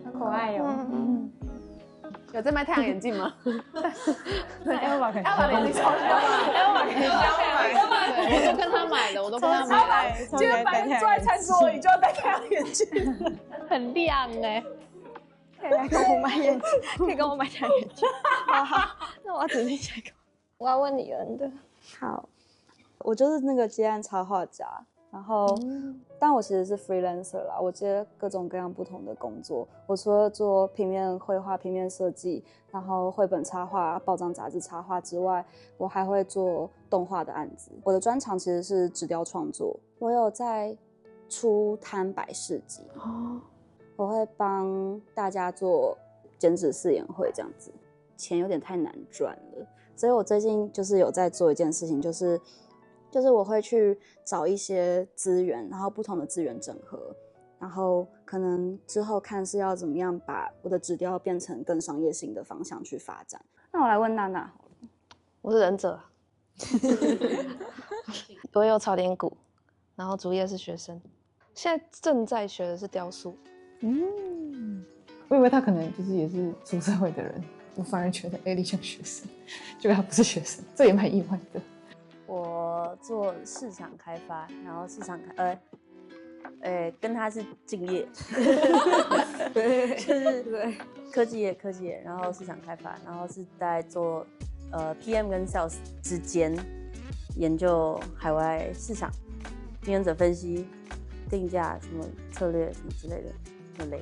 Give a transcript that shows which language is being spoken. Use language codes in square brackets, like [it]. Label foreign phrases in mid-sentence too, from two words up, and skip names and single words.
[zh] 很可愛哦。有在賣太陽眼鏡嗎？对 ，Elva 可以， Elva 眼鏡超喜歡，Elva 可以买，我都跟他買的，我都跟他買的。今天白天坐在餐桌椅就要戴太陽眼鏡，很亮可以来跟我買眼鏡，可以跟我買太陽眼鏡。好，那我要指定下一個。我要問李恩的。好，我就是那個接案插畫家。然後，但我其實是 freelancer 啦，我接各種各樣不同的工作。我除了做平面繪畫、平面設計，然後繪本插畫、報章雜誌插畫之外，我還會做動畫的案子。我的專長其實是紙雕創作，我有在出攤擺市集，我會幫大家做剪紙試演會這樣子，錢有點太難賺了，所以我最近就是有在做一件事情，就是我會去找一些資源，然後不同的資源整合，然後可能之後看是要怎麼樣把我的紙雕變成更商業性的方向去發展。那我來問娜娜好了，我是忍者，我有炒點股，然後主業是學生，現在正在學的是雕塑。我以為他可能就是也是出社會的人，我反而覺得 Ellie 像學生，結果他不是學生，這也蠻意外的。我做市場開發，然後市場跟他是競業，就是對科技業，然後市場開發，然後是在做PM 跟 Sales 之間研究海外市場、經營者分析、定價什麼策略什麼之類的那類。